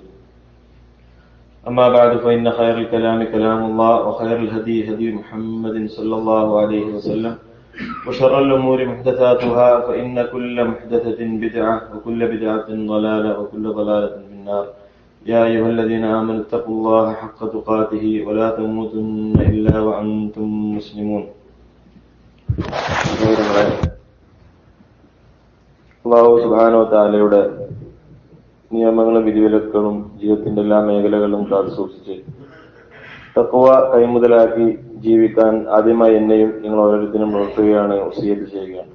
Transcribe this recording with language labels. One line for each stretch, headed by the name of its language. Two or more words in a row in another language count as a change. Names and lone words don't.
Arabic: أما بعد فإن خير الكلام كلام الله وخير الهدي هدي محمد صلى الله عليه وسلم وشر الأمور محدثاتها فإن كل محدثة بدعة وكل بدعة ضلالة وكل ضلالة في النار. يا أيها الذين آمنوا اتقوا الله حق تقاته ولا تموتن إلا وأنتم مسلمون.
Malayalam: അല്ലാഹു
Arabic: سبحانه وتعالى
Malayalam: നിയമങ്ങളും വിധിവിലക്കുകളും ജീവിതത്തിന്റെ എല്ലാ മേഖലകളിലും കാത്തു സൂക്ഷിച്ച് തഖ്വ കൈമുതലാക്കി ജീവിക്കാൻ ആദ്യമായി എന്നെയും നിങ്ങൾ ഓരോരുത്തരും ഉണർത്തുകയാണ്, വസിയത്ത് ചെയ്യുകയാണ്.